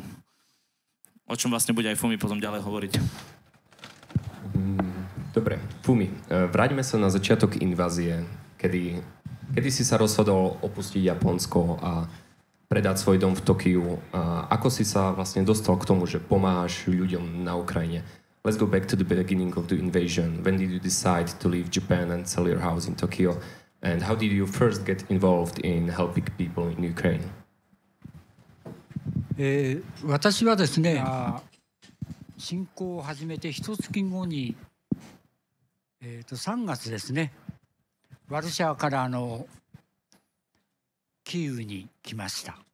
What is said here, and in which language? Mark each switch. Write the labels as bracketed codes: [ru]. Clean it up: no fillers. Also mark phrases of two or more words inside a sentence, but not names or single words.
[sk] O čom vlastne bude aj Fumi potom ďalej hovoriť. Dobre, Fumi, vráťme sa na začiatok invázie. Kedy si sa rozhodol opustiť Japonsko a predať svoj dom v Tokiu? A ako si sa vlastne dostal k tomu, že pomáhaš ľuďom na Ukrajine? [en] Let's go back to the beginning of the invasion. When did you decide to leave Japan and sell your house in Tokyo? And how did you first get involved in helping people in Ukraine? [ja] 私はですね、侵攻を始めて1月後に、3月ですね、ワルシャワからキーウに来ました。